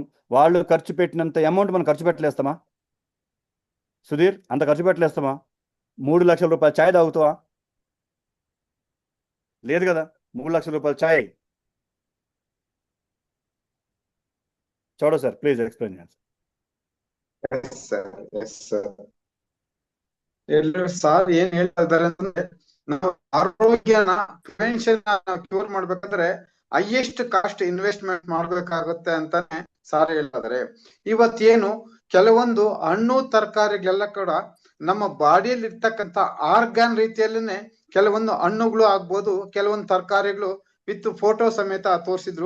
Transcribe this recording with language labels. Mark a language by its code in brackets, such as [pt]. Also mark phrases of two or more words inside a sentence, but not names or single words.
[te] వాళ్ళు ఖర్చు పెట్టినంత అమౌంట్ మనం ఖర్చు పెట్టలేస్తామా సుధీర్? అంత ఖర్చు పెట్టలేస్తామా? 3 లక్షల రూపాయల ఛాయ్ తాగుతావా? లేదు కదా. 3 లక్షల రూపాయల ఛాయ్ చూడ సార్, [en] please explain [te] చేయండి. [kn] ಸಾರ್ ಏನ್ ಹೇಳ್ತಾ ಇದ್ದಾರೆ ಅಂದ್ರೆ, ನಾವು ಆರೋಗ್ಯನ [en] prevention cure [kn] ಮಾಡ್ಬೇಕಂದ್ರೆ [en] highest cost investment [kn] ಮಾಡ್ಬೇಕಾಗುತ್ತೆ ಅಂತಾನೆ ಸಾರ್ ಹೇಳ್ತಾ ಇದಾರೆ. ಇವತ್ತೇನು ಕೆಲವೊಂದು ಹಣ್ಣು ತರಕಾರಿಗಳೆಲ್ಲ ಕೂಡ ನಮ್ಮ ಬಾಡಿಯಲ್ಲಿ ಇರ್ತಕ್ಕಂತ ಆರ್ಗಾನ್ ರೀತಿಯಲ್ಲೇನೆ ಕೆಲವೊಂದು ಹಣ್ಣುಗಳು ಆಗ್ಬೋದು, ಕೆಲವೊಂದು ತರಕಾರಿಗಳು [en] with photo [kn] ಸಮೇತ ತೋರಿಸಿದ್ರು.